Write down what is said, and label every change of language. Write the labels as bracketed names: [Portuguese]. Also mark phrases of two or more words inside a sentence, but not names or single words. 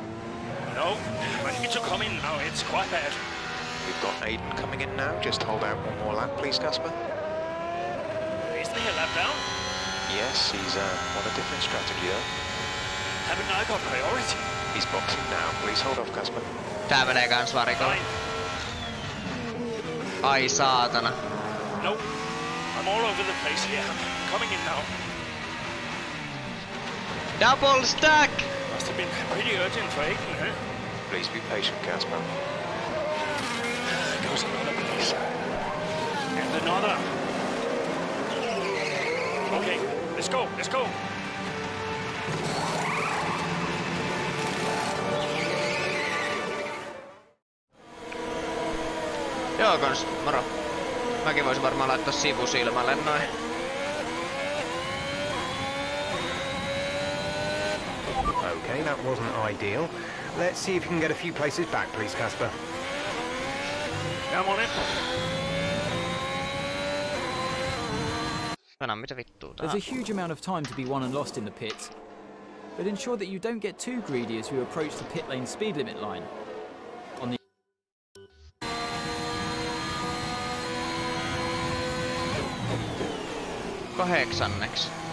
[English] No, I need to come in now. It's quite bad. We've got Aiden coming in now. Just hold out one more lap, please, Casper. Isn't he a lap down? Yes, he's on a different strategy though. Haven't I got priority? He's boxing now. Please hold off, Casper. [Finnish] Tää menee kans varikolle. Ai saatana. [English] No, I'm all over the place here. I'm coming in now. Double stack! Must have been pretty urgent for Aiden, huh? Please be patient, Casper. There goes another place. And another. Okay, let's go, let's go. [Finnish] Joo kans, moro. Mäkin voisin varmaan laittaa sivusilmalle noin. [English] Okay, that wasn't ideal. Let's see if you can get a few places back, please, Casper. Come on in. [Finnish] Mitä vittua tää? [English] There's a huge amount of time to be won and lost in the pits, but ensure that you don't get too greedy as you approach the pit lane speed limit line. On the 8.